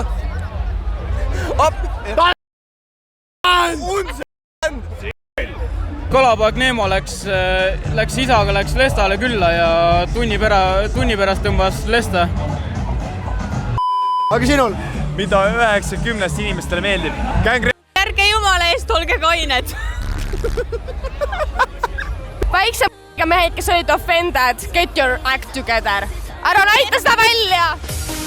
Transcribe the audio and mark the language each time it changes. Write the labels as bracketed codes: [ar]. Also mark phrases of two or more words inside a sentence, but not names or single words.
[et] Kalapoeg Neemo läks isaga Lestale külla ja tunni pärast tõmbas Lesta. Aga sinul? Mida 9-10 inimestele meeldib? Ärge jumala eest, olge kained. Väikse mehed, kes olid [en] offended, get your act together. [et] Ära näita seda välja!